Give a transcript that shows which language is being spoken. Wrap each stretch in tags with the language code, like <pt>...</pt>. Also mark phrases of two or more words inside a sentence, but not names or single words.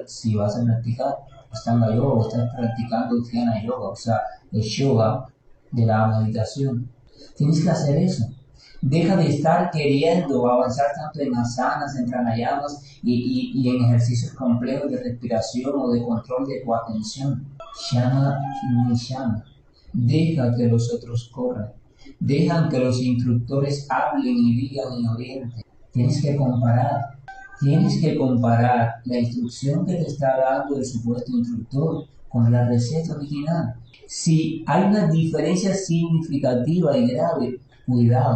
<es>Si vas a practicar Astanga Yoga o estás practicando Dhyana Yoga, o sea, el yoga de la meditación, tienes que hacer eso. Deja de estar queriendo avanzar tanto en asanas, en pranayamas y en ejercicios complejos de respiración o de control de tu atención. Shama ni shama. Deja que los otros corran. Dejan que los instructores hablen y digan y orienten. Tienes que comparar. Tienes que comparar la instrucción que te está dando el supuesto instructor con la receta original. Si hay una diferencia significativa y grave, cuidado.</es>